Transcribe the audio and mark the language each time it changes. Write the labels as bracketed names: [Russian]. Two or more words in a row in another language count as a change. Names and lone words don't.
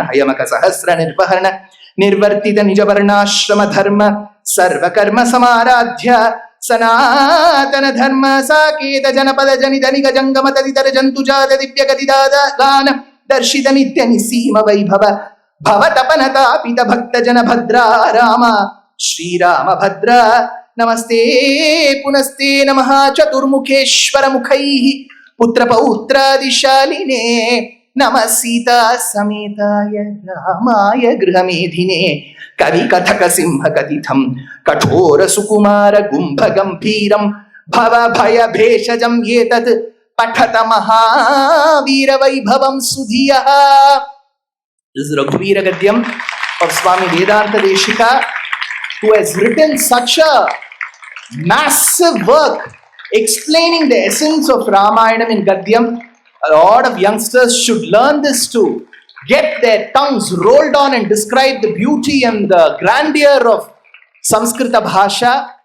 [Sanskrit] ಹಯಮಕ ಸಹಸ್ರ ನಿರ್ವಹರಣ ನಿರ್ವರ್ತಿತ ನಿಜ ವರ್ಣಾಶ್ರಮ ಧರ್ಮ ಸರ್ವಕರ್ಮ ಸಮಾರಾಧ್ಯ ಸನಾತನ ಧರ್ಮ ಸಾಕೇತ ಜನಪದ ಜನಿತ ನಿಗ ಜಂಗಮ ತದಿತರ ಜಂತುಜಾತ ದಿವ್ಯ ಗದಿದಾದ ಗಾನ ದರ್ಶಿತ ನಿತ್ಯ ನಿಸೀಮ ವೈಭವ ಭವತಪನ ತಾಪಿತ ಭಕ್ತ ಜನ ಭದ್ರ ರಾಮ ಶ್ರೀರಾಮ ಭದ್ರ ನಮಸ್ತೆ ಪುನಸ್ತೆ ನಮಃ ಚತುರ್ಮುಖೇಶ್ವರ ಮುಖೈಃ ಪುತ್ರ ಪೌತ್ರಾದಿಶಾಲಿನೇ ನಮಃ ಸೀತಾ ಸಮೇತಾಯ ರಾಮಾಯ ಗೃಹಮೇಧಿನೇ ಕವಿ ಕಥಕ ಸಿಂಹ ಕಥಿತಂ ಕಠೋರ ಸುಕುಮಾರ ಗುಂಭ ಗಂಭೀರಂ ಭವ ಭಯ ಭೇಷಜಂ ಏತತ್ ಪಠತ ಮಹಾವೀರ ವೈಭವಂ ಸುಧಿಯಃ. [English] This is Raghuvira Gadyam of Swami Vedanta Deshika, who has written such a massive work explaining the essence of Ramayanam in Gadyam. A lot of youngsters should learn this to get their tongues rolled on and describe the beauty and the grandeur of Samskrita Bhasha.